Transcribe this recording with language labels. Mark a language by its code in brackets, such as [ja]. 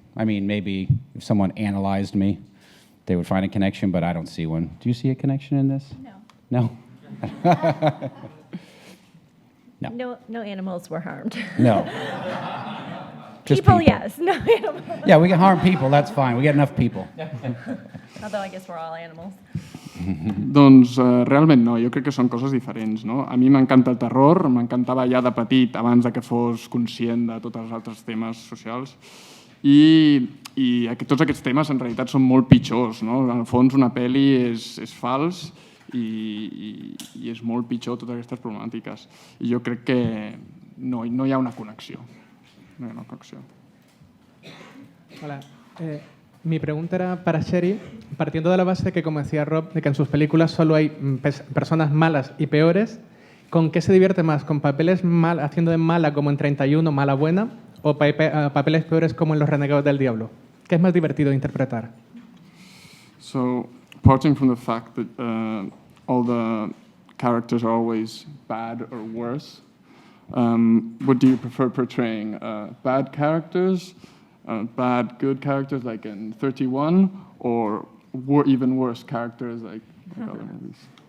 [en] I mean, maybe if someone analyzed me, they would find a connection, but I don't see one. Do you see a connection in this? No. No? No animals were harmed. No. Just People, yes. No animals. Yeah, we can harm people, that's fine. We got enough people. Although I guess we're all animals. [ca] Doncs realment no, jo crec que són coses diferents. No? A mi m'encanta el terror, m'encantava ja de petit, abans de que fos conscient de tots els altres temes socials. I tots aquests temes en realitat són molt pitjors. No? En el fons una pel·li és fals i és molt pitjor totes aquestes problemàtiques. I jo crec que no hi ha una connexió. [es] No hay una conexión. Hola. Mi pregunta era para Sherry, partiendo de la base que, como decía Rob, de que en sus películas solo hay personas malas y peores, ¿con qué se divierte más? ¿Con papeles haciendo de mala como en 31, mala buena, o papeles peores como en Los Renegados del Diablo? ¿Qué es más divertido de interpretar? [en] So, apart from the fact that all the characters are always bad or worse, what do you prefer portraying? Bad characters, bad good characters like in 31, or even worse characters like other movies?